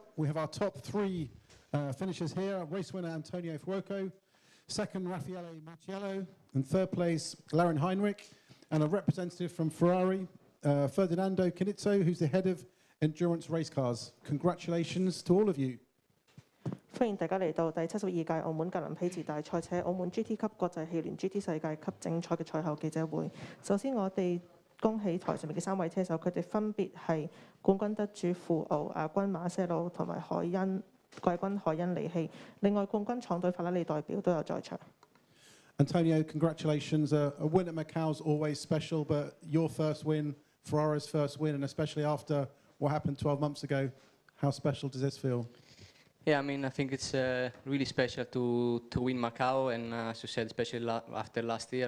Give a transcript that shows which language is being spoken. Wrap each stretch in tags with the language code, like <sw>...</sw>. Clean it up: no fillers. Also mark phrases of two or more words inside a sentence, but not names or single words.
<en>We have our top three finishers here. Race winner Antonio Fuoco, second Raffaele Macciello, and third place Lauren Heinrich, and a representative from Ferrari, Ferdinando Canizzo, who's the head of endurance race cars. Congratulations to all of you.</en> <yue>歡迎大家嚟到第72屆澳門格蘭披治大賽車澳門 GT 級國際汽聯 GT 世界級正賽嘅賽後記者會。首先我哋恭喜台上面嘅3位車手，佢哋分別係冠軍得主富奧、亞軍馬些路同埋海恩、季軍海恩利希。另外冠軍廠隊法拉利代表都有在場。</yue> <en>Antonio, congratulations. A win at Macau is always special, but your first win, Ferrari's first win, and especially after what happened 12 months ago, how special does this feel? Yeah, I mean, I think it's really special to win Macau, and as you said, especially after last year.</en>